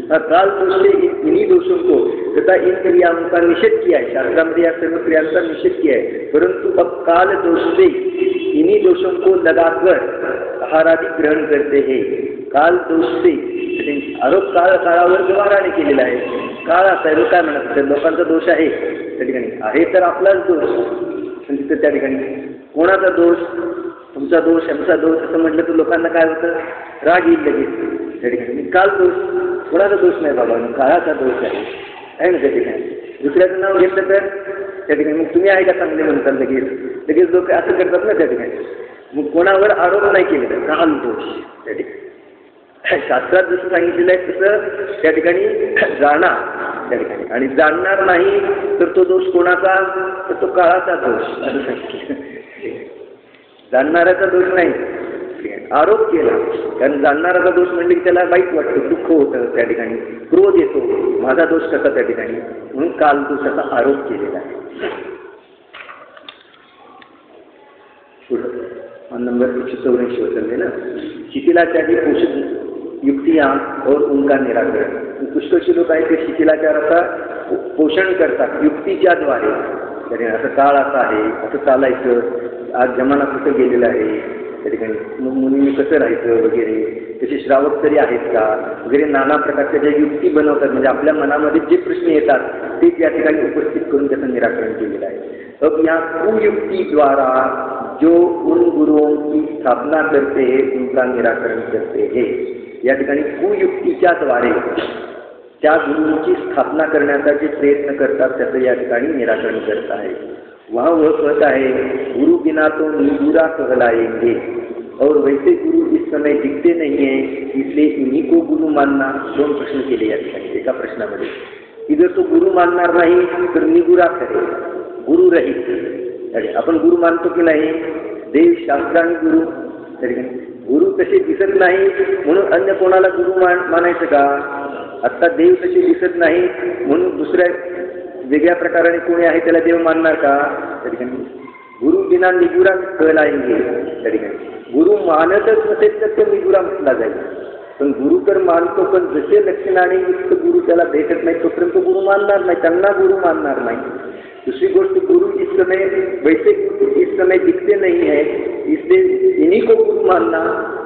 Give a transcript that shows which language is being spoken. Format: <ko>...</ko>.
<hi>काल दोष इन्हीं दोषों को तथा इन क्रियाओं का निषेध किया है। शास्त्र में या सर्व क्रियाओं का निषेध किया है, परंतु अब काल दोष से इन्हीं दोषों को लगाकर आहारादि ग्रहण करते हैं।</hi> <mr>काल दोष से आरोप काळावर व्यवहाराने केलेला आहे। काळ असा काय म्हणत लोकांचा दोष आहे त्या ठिकाणी आहे तर आपलाच दोष, तिथं त्या ठिकाणी कोणाचा दोष, तुमचा दोष आमचा दोष असं म्हटलं तर लोकांना काय होतं, राग येईल लगेच त्या ठिकाणी। काल दोष कोणाचा दोष नाही बाबा, काळाचा दोष आहे ना त्या ठिकाणी। दुसऱ्याचं नाव घेतलं तर त्या ठिकाणी. मग तुम्ही आहे का चांगले म्हणतात लगेच लोक असं करतात ना त्या ठिकाणी. मग कोणावर आरोप नाही केलेला, काल दोष त्या ठिकाणी. शास्त्रात जसं सांगितलेलं आहे तसं त्या ठिकाणी जाणार त्या ठिकाणी, आणि जाणणार नाही तर तो दोष कोणाचा, तर तो काळाचा दोष असं सांगितलं. जाणणाऱ्याचा दोष नाही, आरोप केला. कारण जाणणाराचा दोष म्हणजे की त्याला वाईट वाटतं, दुःख होतं त्या ठिकाणी, क्रोध येतो, माझा दोष कसा त्या ठिकाणी, म्हणून काल दोषाचा आरोप केलेला आहे.</mr> <hi>नंबर 184 वचन ना, शिथिलाचारी पोषक युक्तियां और उनका निराकरण.</hi> <mr>पुष्कळशी लोक आहेत ते शिथिलाचाराचा पोषण करतात युक्तीच्या द्वारे. तरी असं काळ असा आहे, असं चालायचं, आज जमाना कुठं गेलेला आहे त्या ठिकाणी, मग मुलींनी कसं राहायचं वगैरे, तसे श्रावक तरी आहेत का वगैरे, नाना प्रकारच्या ज्या युक्ती बनवतात, म्हणजे आपल्या मनामध्ये जे प्रश्न येतात ते त्या ठिकाणी उपस्थित करून त्याचं निराकरण केलेलं आहे.</mr> <hi>अब या कुयुक्ति द्वारा जो उन गुरुओं की स्थापना करते हैं उनका निराकरण करते हैं.</hi> <mr>या ठिकाणी कुयुक्तीच्या द्वारे त्या गुरुंची स्थापना करण्याचा जे प्रयत्न करतात त्याचं या ठिकाणी निराकरण करत आहे.</mr> <hi>वहाँ वह कहता है गुरु बिना तो निगुरा कहलाएंगे और वैसे गुरु इस समय दिखते नहीं है, इसलिए इन्हीं को गुरु मानना.</hi> <mr>दोन प्रश्न केले या ठिकाणी एका प्रश्नामध्ये, की जर तो गुरु मानणार नाही तर निगुरा ठरेल, गुरु रहित. आपण गुरु मानतो की नाही, देव शास्त्र आणि गुरु. गुरु तसे दिसत नाही म्हणून अन्य कोणाला गुरु मानायचं का. आत्ता देव तसे दिसत नाही म्हणून दुसऱ्या वेगळ्या प्रकाराने कोणी आहे त्याला देव मानणार का. त्या ठिकाणी</mr> <hi>गुरु बिना निगुरा कहलाएंगे.</hi> <mr>त्या ठिकाणी गुरु मानतच नसेल तर तो निगुरा म्हटला जाईल. पण गुरु तर मानतो, पण जसे लक्षणाने युक्त गुरु त्याला भेटत नाही तोपर्यंत गुरु मानणार नाही, त्यांना गुरु मानणार नाही.</mr> <hi>दूसरी गोष्ट, गुरु इस समय वैसे इस समय दिखते नहीं है, इसलिए इन्हीं को गुरु मानना.</hi>